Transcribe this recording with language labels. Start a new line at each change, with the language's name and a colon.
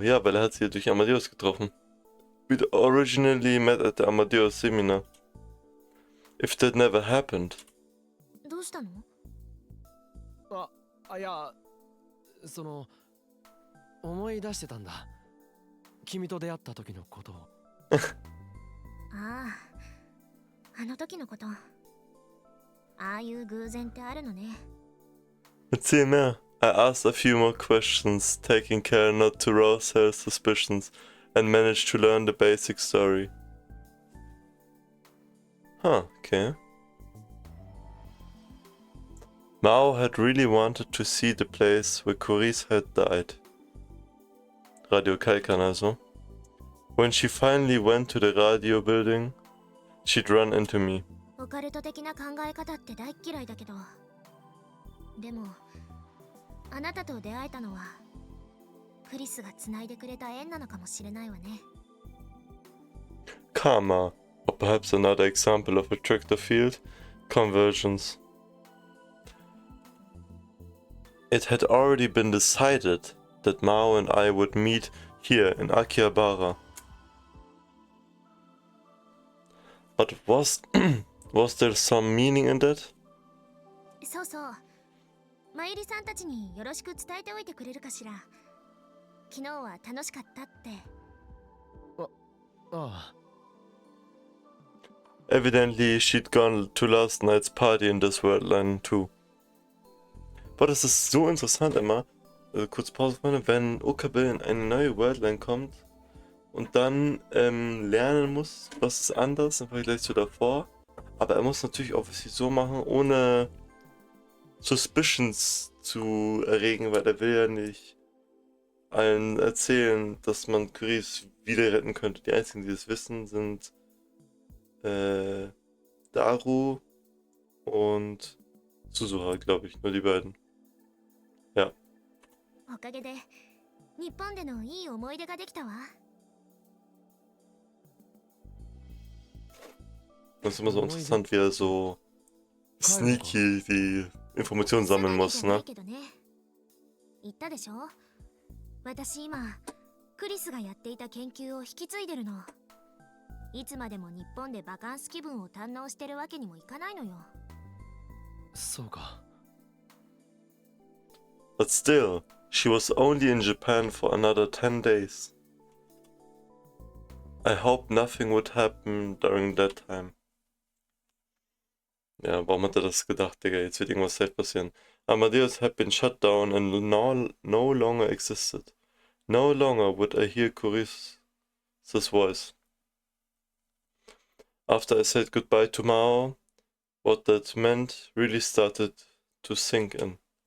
German: Ja, weil hat sie durch Amadeus getroffen.
English: We'd originally met at the Amadeus seminar. If that never happened.
Japanese: どうしたの？いや、その思い出してたんだ。君と出会った時のことを。ああ、あの時のこと。ああいう偶然ってあるのね。
German: Erzähl mehr.
English: I asked a few more questions, taking care not to rouse her suspicions, and managed to learn the basic story. Huh, okay. Mao had really wanted to see the place where Coris had died. Radio Kalkan also. When she finally went to the radio building, she'd run into me.
Japanese: オカルト的な考え方って大っ嫌いだけど、でもあなたと出会えたのはクリスが繋いでくれた縁なのかもしれないわね。
English: Karma, or perhaps another example of attractor field convergence. It had already been decided that Mao and I would meet here in Akihabara. But was there some meaning in that?
Japanese: そうそう。マユリさんたちによろしく伝えておいてくれるかしら。昨日は楽しかったって。ああ。
English: Evidently, she'd gone to last night's party in this world line too.
German: Boah, das ist so interessant immer. kurz Pause vorne, wenn Okabe in eine neue Worldline kommt und dann lernen muss, was ist anders im Vergleich zu davor. Aber er muss natürlich auch was so machen, ohne Suspicions zu erregen, weil er will ja nicht allen erzählen, dass man Kyries wieder retten könnte. Die einzigen, die das wissen, sind Daru und Suzuha, glaube ich. Nur die beiden. Ja.
Japanese: おかげで日本でのいい思い出ができたわ。
German: Das ist immer so interessant, wie er so sneaky die Informationen sammeln muss, ne?
Japanese: 言ったでしょ。私今クリスがやっていた研究を引き継いでるの。いつまでも日本でバカンス気分を堪能してるわけにもいかないのよ。そうか。
English: But still, she was only in Japan for another 10 days. I hope nothing would happen during that time.
German: Ja, warum hat er das gedacht, Digga? Jetzt wird irgendwas safe passieren.
English: Amadeus had been shut down and no longer existed. No longer would I hear Kuri's voice. After I said goodbye to Mao, what that meant really started to sink in.